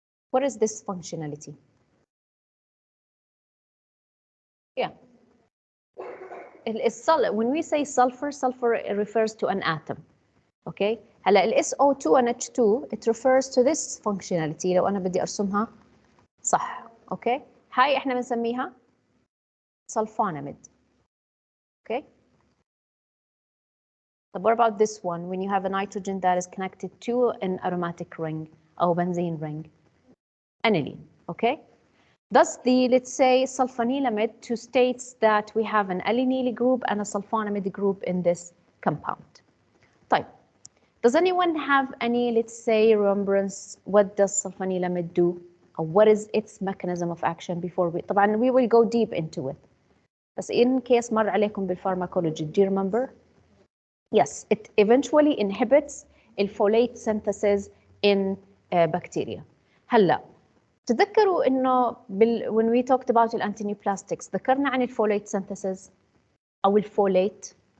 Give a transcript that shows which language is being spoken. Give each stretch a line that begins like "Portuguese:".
English: What is this functionality? Yeah. When we say sulfur, sulfur refers to an atom. Okay.
Arabic: هلا ال
English: SO2 and H2 it refers to this functionality.
Arabic: لو أنا بدي أرسمها صح.
English: Okay.
Arabic: هاي إحنا بنسميها sulfonamide.
English: Okay. But what about this one? When you have a nitrogen that is connected to an aromatic ring or benzene ring, aniline. Okay. Thus, let's say, sulfanilamide states that we have an allynyl group and a sulfonamide group in this compound.
Arabic: طيب.
English: Does anyone have any, let's say, remembrance? What does sulfanilamide do? Or what is its mechanism of action before
Arabic: طبعا
English: we will go deep into it. But in case
Arabic: مر عليكم
English: بالpharmacology, do you remember? Yes, it eventually inhibits الfolate synthesis in bacteria.
Arabic: هلا تذكروا انه
English: when we talked about
Arabic: الانتينيوبلاستكس ذكرنا عن الfolate synthesis او الفوليت.